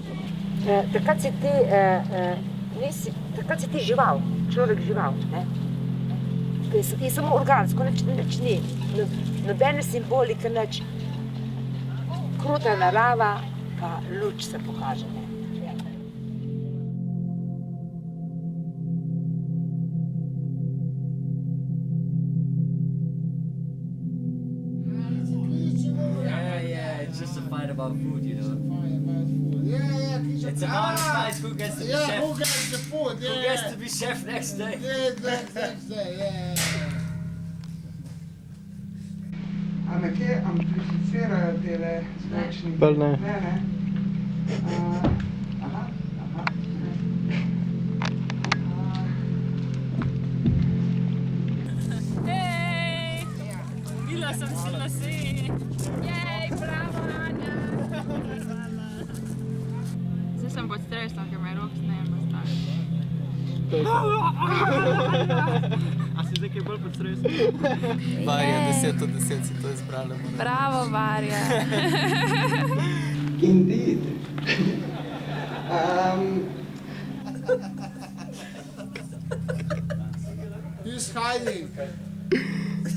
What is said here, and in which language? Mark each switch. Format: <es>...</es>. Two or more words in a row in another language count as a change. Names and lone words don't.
<sl>Takrat si ti žival, človek žival, ne? Je samo organsko, nič ni, nobene simbolike, nič. Kruta narava, pa luč se pokaže, ne?</sl> <en>Yeah, it's just a fight about food, you know. It's about a fight who gets to be chef. Who gets the food? Who gets to be chef next day? Next day, yeah.</en> <sl>A nekje amplificirajo tele zvočnike? Bolj ne. Ne. Aha. Hej! Bila sem si lase! Jej, bravo, Anja! Zdaj sem pod stresom, ker me rok snejem postavi. A si zdaj kaj bolj pod stresom? Varja 10 od 10 si to izbrala. Bravo, Varja!</sl> <en>Indeed. He's hiding.</en>